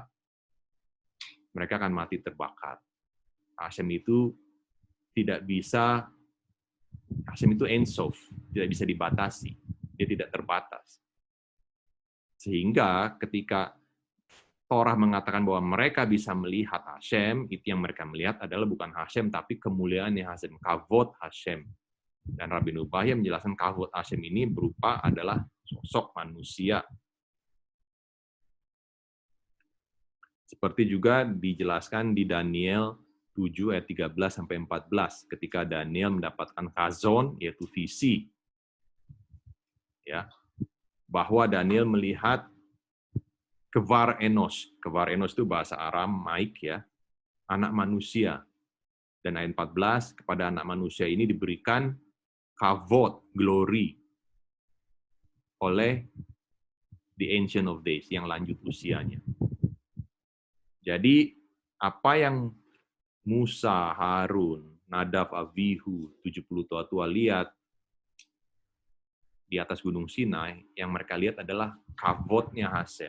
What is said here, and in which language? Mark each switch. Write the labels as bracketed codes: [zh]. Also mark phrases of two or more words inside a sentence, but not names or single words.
[id] Mereka akan mati terbakar. Hashem itu tidak bisa, Hashem itu [he] Ein Sof, [id] tidak bisa dibatasi, dia tidak terbatas. Sehingga ketika Torah mengatakan bahwa mereka bisa melihat Hashem, itu yang mereka melihat adalah bukan Hashem, tapi kemuliaannya Hashem, [he] kavod Hashem. [id] Dan Rabbi Nubahi menjelaskan [he] kavod Hashem [id] ini berupa adalah sosok manusia. Seperti juga dijelaskan di Daniel 7 ayat 13-14, ketika Daniel mendapatkan khazon, yaitu visi, ya, bahwa Daniel melihat [arc] kevar enos. Kevar enos [id] itu bahasa Aramaik, ya, anak manusia. Dan ayat 14, kepada anak manusia ini diberikan kavod, glory, oleh [en] the Ancient of Days, [id] yang lanjut usianya. Jadi, apa yang Musa, Harun, Nadab, Abihu, 70 tua-tua lihat di atas Gunung Sinai, yang mereka lihat adalah kavodnya Hashem.